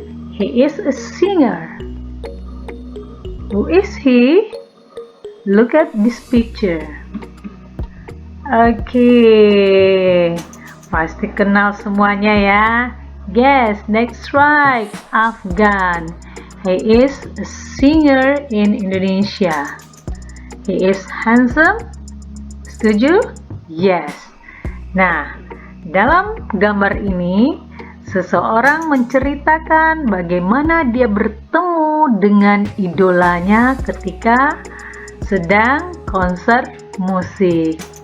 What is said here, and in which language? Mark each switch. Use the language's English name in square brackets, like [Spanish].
[English] He is a singer. Who is he? Look at this picture. [Indonesian] Oke, pasti kenal semuanya ya. [English] Yes, that's right, Afgan. He is a singer in Indonesia. He is handsome. [Indonesian] Setuju? [English] Yes. [Indonesian] Nah, dalam gambar ini, seseorang menceritakan bagaimana dia bertemu dengan idolanya ketika sedang konser musik.